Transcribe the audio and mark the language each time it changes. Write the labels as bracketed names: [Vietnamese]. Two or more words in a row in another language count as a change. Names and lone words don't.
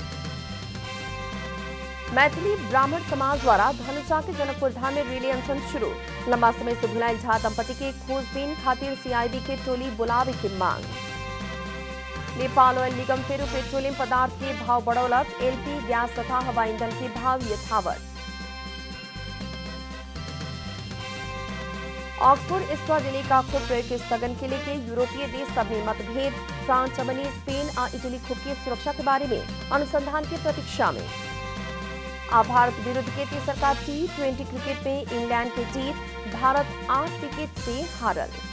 [Maithili] मैथिली ब्राह्मण समाज द्वारा धनुषा के जनकपुर धाम में रैली अनशन शुरू। लंबा समय से भुलाइल झा दंपति के खोजबीन खातिर सीआईडी के टोली बुलावे की मांग। नेपाल ऑयल निगम फेरू पेट्रोलियम पदार्थ के भाव बढ़ौलक। एलपी गैस तथा हवाई ईंधन के भाव यथावत। ऑक्सफोर्ड एस्ट्राजेनेका खोप प्रयोग के स्थगन के लेके यूरोपीय देश सब में मतभेद। फ्रांस, जर्मनी, स्पेन और इटली खोप की सुरक्षा के बारे में अनुसंधान की प्रतीक्षा में। भारत विरुद्ध के तेसरका T20 क्रिकेट में इंग्लैंड की जीत। भारत 8 विकेट से हारल।